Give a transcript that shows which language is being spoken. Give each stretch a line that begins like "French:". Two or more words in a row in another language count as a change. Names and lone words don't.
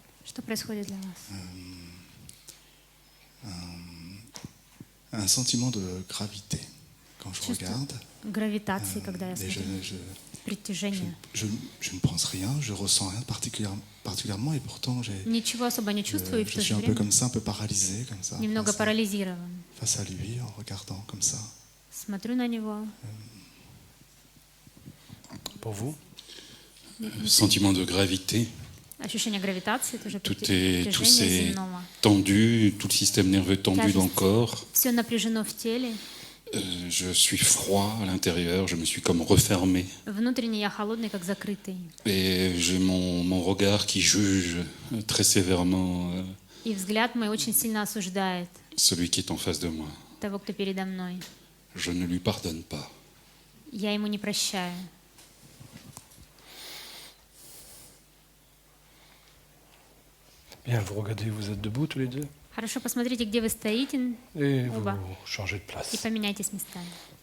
Russian: Что происходит для вас?
French: Un sentiment de gravité quand je
Russian: Чувство
French: regarde.
Russian: гравитации, когда я
French: Et
Russian: смотрю. Притяжение.
French: je ne pense rien, je ressens rien de particulièrement et pourtant
Russian: Ничего особо не чувствую, и в
French: je
Russian: то
French: suis
Russian: же
French: un peu
Russian: время
French: comme ça, un peu paralysé comme ça.
Russian: немного парализирован.
French: Face à lui en regardant comme ça.
Russian: Смотрю на него.
French: Pour vous? Sentiment de gravité.
Russian: Ощущение гравитации, тоже
French: Tout
Russian: притяжение
French: est
Russian: земного.
French: tendu, tout le système nerveux tendu dans le corps.
Russian: Все напряжено в теле.
French: Je suis froid à l'intérieur, je me suis comme refermé.
Russian: Внутренне я холодный, как закрытый.
French: Et j'ai mon regard qui juge très sévèrement
Russian: И взгляд мой очень сильно осуждает
French: celui qui est en face de moi.
Russian: того, кто передо мной.
French: Je ne lui pardonne pas.
Russian: Я ему не прощаю.
French: Bien, vous regardez, vous êtes debout tous les deux
Russian: Хорошо, посмотрите, где вы стоите,
French: et vous
Russian: Оба.
French: changez de
Russian: и
French: place.
Russian: поменяйтесь местами.